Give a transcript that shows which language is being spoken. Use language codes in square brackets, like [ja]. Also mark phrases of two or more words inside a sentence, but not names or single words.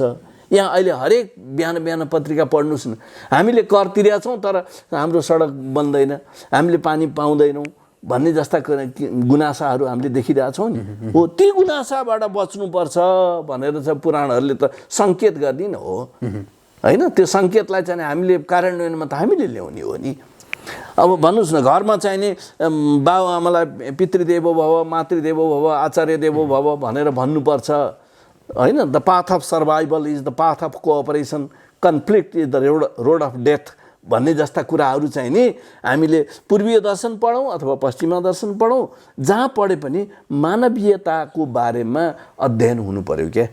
[ne] यहाँ अहिले हरेक बिहान पत्रिका पढ्नुहोस् न, हामीले कर तिरेका छौँ तर हाम्रो सडक बन्दैन, हामीले पानी पाउँदैनौँ भन्ने जस्ता गुनासाहरू हामीले देखिरहेछौँ नि। हो, ती गुनासाबाट बच्नुपर्छ भनेर चाहिँ पुराणहरूले त सङ्केत गरिदिनु हो, होइन? त्यो सङ्केतलाई चाहिँ हामीले कार्यान्वयनमा त हामीले ल्याउने हो नि। अब भन्नुहोस् न, घरमा चाहिँ नि बाबुआमालाई [sa] पितृदेवो भव, मातृदेवो भव, आचार्य देवो भव [ne] भनेर भन्नुपर्छ, होइन? [en] The path of survival is the path of cooperation, conflict is the road of death [ne] भन्ने जस्ता कुराहरू चाहिँ नि हामीले पूर्वीय दर्शन पढौँ अथवा पश्चिमा दर्शन पढौँ, जहाँ पढे पनि मानवीयताको बारेमा अध्ययन हुनु पर्यो क्या।